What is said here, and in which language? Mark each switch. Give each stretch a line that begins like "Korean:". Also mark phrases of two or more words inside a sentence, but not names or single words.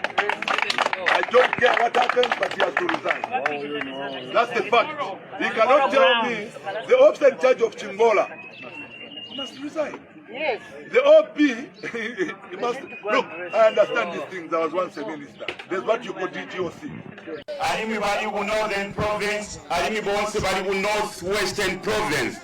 English: I don't care what happens, but he has to resign. That's the fact. He cannot tell me the officer in charge of Chingola must resign. Yes. The OP, he must look. I understand these things. I was once a minister. There's what you call DGOC.
Bemba: Alimi bali ku Northern Province, alimi bonse bali ku Northwestern Province.